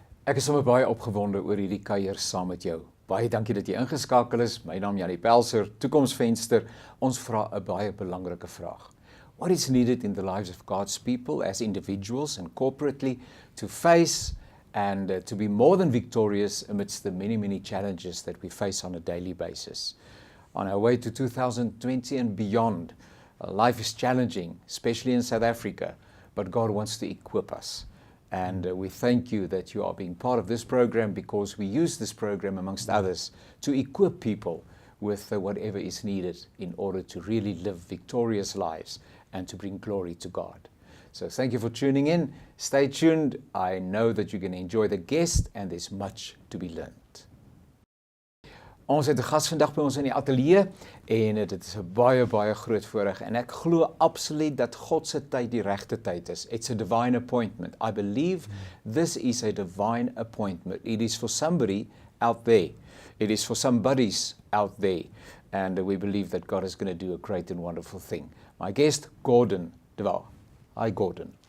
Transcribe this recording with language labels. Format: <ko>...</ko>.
<af>Ek is sommer baie opgewonde oor hierdie kuier saam met jou. Baie dankie dat jy ingeskakel is. My naam Jannie Pelser, Toekomsvenster. Ons vra 'n baie belangrike vraag.</af> <en>What is needed in the lives of God's people as individuals and corporately to face and to be more than victorious amidst the many, many challenges that we face on a daily basis? On our way to 2020 and beyond, life is challenging, especially in South Africa, but God wants to equip us. And we thank you that you are being part of this program, because we use this program, amongst others, to equip people with whatever is needed in order to really live victorious lives and to bring glory to God. So thank you for tuning in. Stay tuned. I know that you're going to enjoy the guest, and there's much to be learned.</en> <af>Ons het 'n gas vandag by ons in die ateljee en dit is 'n baie groot voorreg, en ek glo absoluut dat God se tyd die regte tyd is.</af> <en>It's a divine appointment. I believe this is a divine appointment. It is for somebody out there. It is for somebody's out there, and we believe that God is going to do a great and wonderful thing. My guest, Gordon Dewar. Hi, Gordon.</en>